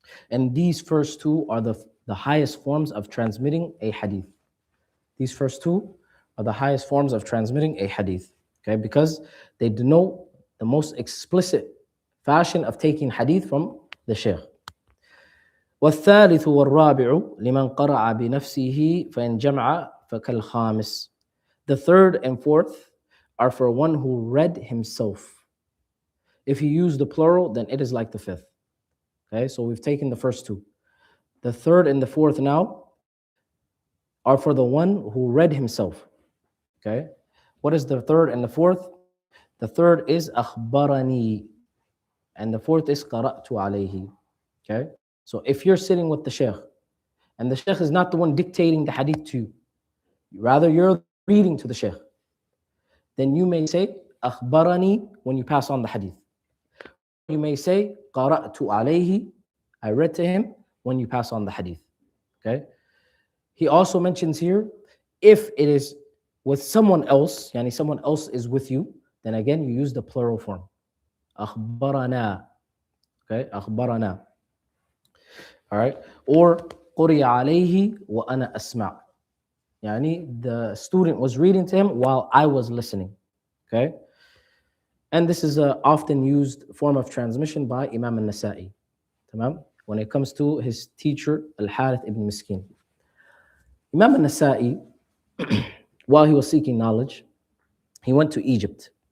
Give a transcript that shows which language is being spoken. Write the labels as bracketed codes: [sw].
[en] And these first two are the highest forms of transmitting a hadith. These first two are the highest forms of transmitting a hadith. Okay, because they denote the most explicit fashion of taking hadith from the Shaykh. [ar] والثالث والرابع لمن قرأ بنفسه فإن جمع فكالخامس. [en] The third and fourth are for one who read himself. If you use the plural, then it is like the fifth. Okay, so we've taken the first two. The third and the fourth now are for the one who read himself. Okay, what is the third and the fourth? The third is أخبرني, and the fourth is قرأت عليه. Okay, so if you're sitting with the Shaykh, and the Shaykh is not the one dictating the hadith to you, rather you're reading to the Shaykh, then you may say أخبرني when you pass on the hadith. You may say قرأت عليه, I read to him, when you pass on the hadith. Okay. He also mentions here, if it is with someone else, yani someone else is with you, then again you use the plural form. [ar] أخبرنا. Okay, أخبرنا. [en] All right. [ar] Or قرئ عليه وأنا أسمع. [en] Yani the student was reading to him while I was listening. Okay. And this is an often used form of transmission by Imam al-Nasa'i. Tamam? when it comes to his teacher, Al-Harith ibn Miskin. Imam al-Nasa'i, while he was seeking knowledge, he went to Egypt.